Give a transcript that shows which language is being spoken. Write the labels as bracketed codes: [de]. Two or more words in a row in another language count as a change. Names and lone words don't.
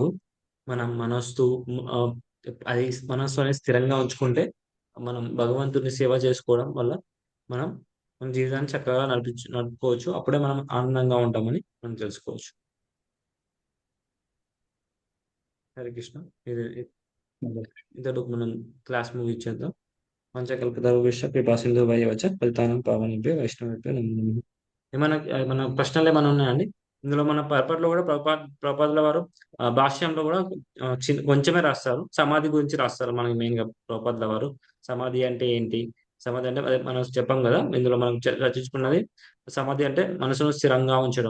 [te] మనం మనస్సు ఆ, అది మనస్సు అనేది స్థిరంగా ఉంచుకుంటే, మనం భగవంతుని సేవ చేసుకోవడం వల్ల మనం మన జీవితాన్ని చక్కగా నడుపుకోవచ్చు. అప్పుడే మనం ఆనందంగా ఉంటామని మనం తెలుసుకోవచ్చు. హరే కృష్ణ. ఇంతలో మనం క్లాస్ ముగించేద్దాం. [sa] పంచకల్పతరుభ్యశ్చ కృపా సింధుభైర్యశ్చ పతితానాం పావనేభ్యో వైష్ణవేభ్యో నమో నమః. [te] ఏమైనా ప్రశ్నలు ఏమైనా ఉన్నాయండి? ఇందులో మన పరపట్లో కూడా ప్రభుపాదుల వారు భాష్యంలో కూడా కొంచెమే రాస్తారు. సమాధి గురించి రాస్తారు మనకి మెయిన్ గా ప్రభుపాదుల వారు. సమాధి అంటే ఏంటి? సమాధి అంటే అదే మనం చెప్పాం కదా, ఇందులో మనం రచించుకున్నది. సమాధి అంటే మనసును స్థిరంగా ఉంచడం.